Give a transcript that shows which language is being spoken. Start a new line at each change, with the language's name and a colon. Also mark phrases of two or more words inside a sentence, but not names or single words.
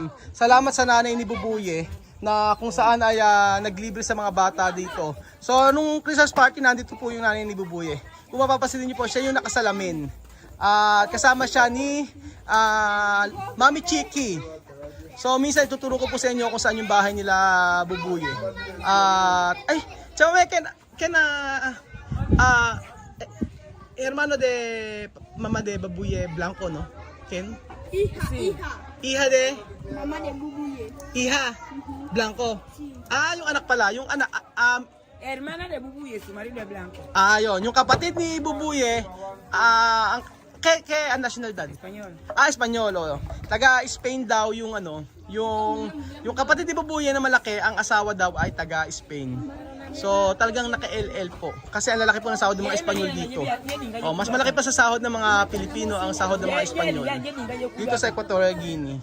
Filipino: Salamat sa nanay ni Bubuye na kung saan ay naglibre sa mga bata dito. So nung
English: Christmas party,
Filipino: nandito po yung nanay ni Bubuye. Kung mapapasin niyo po, siya yung nakasalamin. Kasama siya ni Mami Chiki. So minsan ituturo ko po sa inyo kung saan yung bahay nila Bubuye.
Spanish: Chame hermano de Mama de Bubuye Blanco, no? Ken? Hija de Mama de Bubuye. Hija Blanco.
Filipino: Yung anak pala, yung anak
Spanish: Hermana de Bubuye, su marido es blanco.
Filipino: yun, yung kapatid ni Bubuye, ang nationalidad?
Spanish: Español.
Filipino: Espanyol, oh. Taga Spain daw yung yung kapatid ni Bubuye na malaki, ang asawa daw ay taga Spain. So talagang naka-LL po. Kasi ang lalaki po ng sahod ng mga Espanyol dito. Oh, mas malaki pa sa sahod ng mga Pilipino ang sahod ng mga Espanyol dito sa Equatorial Guinea.